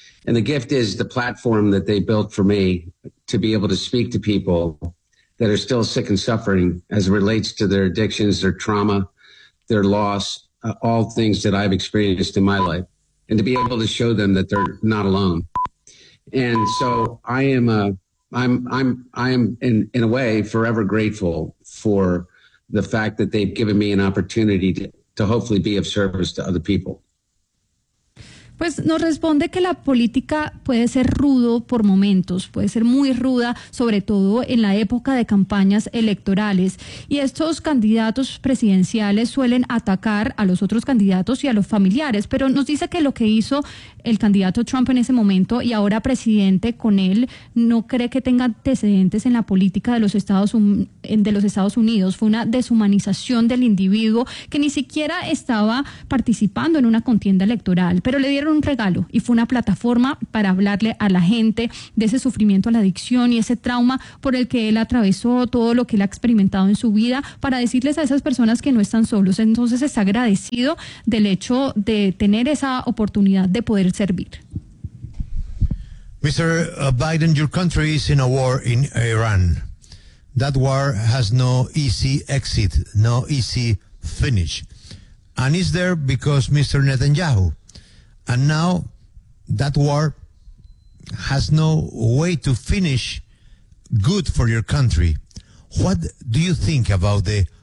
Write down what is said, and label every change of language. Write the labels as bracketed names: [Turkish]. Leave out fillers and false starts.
[English] And the gift is the platform that they built for me to be able to speak to people that are still sick and suffering as it relates to their addictions, their trauma, their loss, all things that I've experienced in my life, and to be able to show them that they're not alone. And so I am in a way forever grateful for the fact that they've given me an opportunity to hopefully be of service to other people. [Spanish] Pues nos responde que la política puede ser rudo por momentos, puede ser muy ruda, sobre todo en la época de campañas electorales. Y estos candidatos presidenciales suelen atacar a los otros candidatos y a los familiares. Pero nos dice que lo que hizo el candidato Trump en ese momento y ahora presidente con él, no cree que tenga antecedentes en la política de los Estados Unidos. Fue una deshumanización del individuo que ni siquiera estaba participando en una contienda electoral, pero le dieron un regalo y fue una plataforma para hablarle a la gente de ese sufrimiento, a la adicción y ese trauma por el que él atravesó, todo lo que él ha experimentado en su vida, para decirles a esas personas que no están solos. Entonces está agradecido del hecho de tener esa oportunidad de poder servir. [English] Mr. Biden, your country is in a war in Iran. That war has no easy exit, no easy finish. And is there because Mr. Netanyahu? And now that war has no way to finish good for your country. What do you think about the